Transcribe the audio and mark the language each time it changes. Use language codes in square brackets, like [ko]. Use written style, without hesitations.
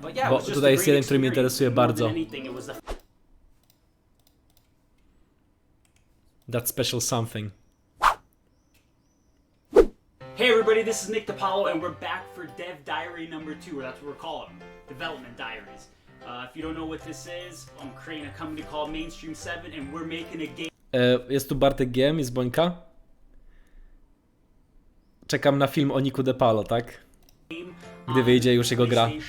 [pl] Bo tutaj jest jeden, który mnie interesuje bardzo. [en] That special something. Hey everybody, this is Nick DiPaolo, and we're back for Dev Diary number 2, or that's what we're calling them, Development Diaries. If you don't know what this is, I'm creating a company called Mainstream 7, and we're making a game. [pl] Jest tu Bartek GM, jest Bońka. Czekam na film o Niku DiPaolo, tak? Gdy wyjdzie już jego gra.